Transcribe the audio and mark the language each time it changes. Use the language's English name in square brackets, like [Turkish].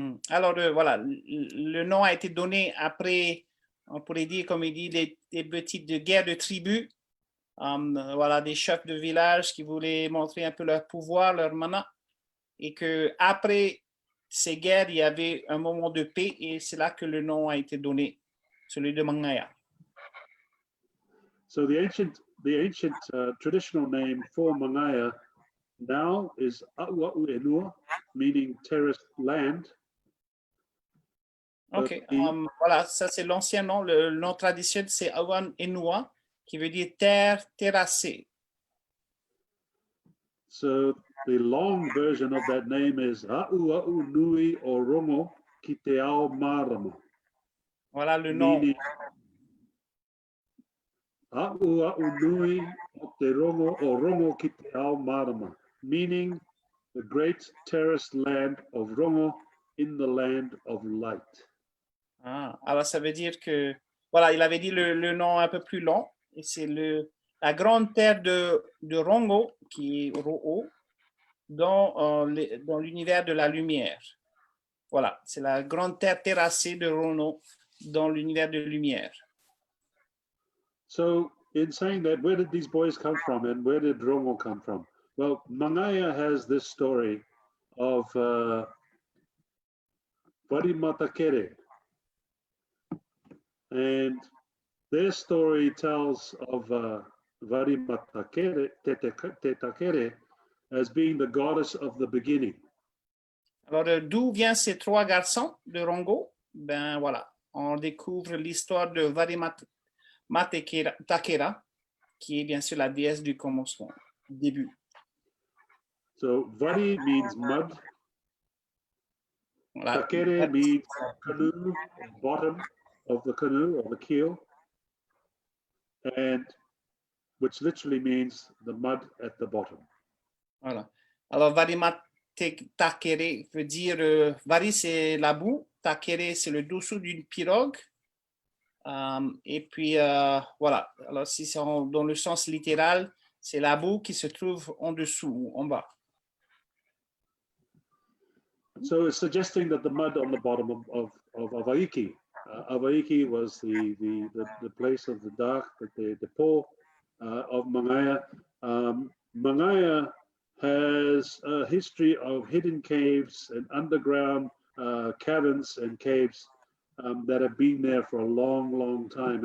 [French] Alors, voilà, le nom a été donné après, on pourrait dire, comme il dit, des petites guerres de tribus. Voilà, des chefs de village qui voulaient montrer un peu leur pouvoir, leur mana, et que après ces guerres, il y avait un moment de paix, et c'est là que le nom a été donné, celui de Mangaia. [English] So the ancient traditional name for Mangaia now is A'ua'u'enua, meaning terraced land. [French] Ok, voilà, ça c'est l'ancien nom, le nom traditionnel c'est A'ua'u'enua, qui veut dire terre terrassée. [English] So the long version of that name is Ha'ua'u Nui o Rongo ki te ao marama. [French] Voilà le nom. [English] Meaning, Ha'ua'u Nui o te Rongo o Rongo ki te ao marama. Meaning, the great terraced land of Rongo in the land of light. [French] Ah, alors ça veut dire que, voilà, il avait dit le nom un peu plus long, et c'est la grande terre de Rongo, qui est Ro'o, dans l'univers de la lumière. Voilà, c'est la grande terre terrassée de Rongo dans l'univers de lumière. [English] So, in saying that, where did these boys come from and where did Rongo come from? Well, Mangaia has this story of Varimatakere. And their story tells of Varimatakere, Tetakere, as being the goddess of the beginning. [French] Alors, d'où viennent ces trois garçons de Rongo? Ben voilà, on découvre l'histoire de Varimatakera, qui est bien sûr la déesse du commencement, du début. [English] So, Vari means mud. [French] Voilà. [English] Takere means canoe, bottom of the canoe or the keel, and which literally means the mud at the bottom. [French] Voilà. Alors, Varimatakere veut dire, Vari c'est la boue, Takere c'est le dessous d'une pirogue. Et puis, voilà. Alors, si c'est dans le sens littéral, c'est la boue qui se trouve en dessous ou en bas. [English] So it's suggesting that the mud on the bottom of Avaiki. Avaiki was the place of the dark, the depot of Mangaia. Mangaia has a history of hidden caves and underground caverns and caves that have been there for a long, long time.